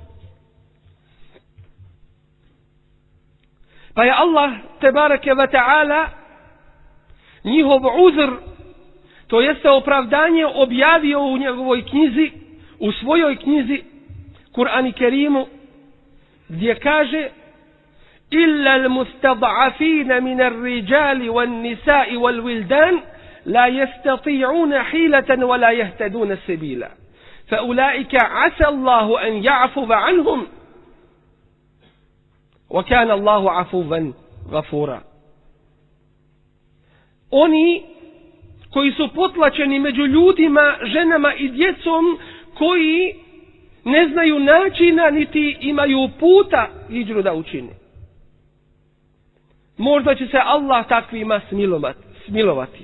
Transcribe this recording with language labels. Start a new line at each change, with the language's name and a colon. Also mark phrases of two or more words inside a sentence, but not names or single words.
Bosnian: Pa je Allah
Arabic: تبارك وتعالى
Bosnian: njihov uzr, to jeste opravdanje, objavio u njegovoj knjizi, u svojoj knjizi Kur'an i Kerimu, gdje kaže:
Arabic: إلا المستضعفين من الرجال والنساء والولدان لا يستطيعون حيلة ولا يهتدون سبيلا. فأولئك عسى الله أن يعفو عنهم. وكان الله عفوا غفورا.
Bosnian: Oni koji su potlačeni među ljudima, ženama i djecom, koji ne znaju načina niti imaju puta hidžru da učine. Možda će se Allah takvima smilovati.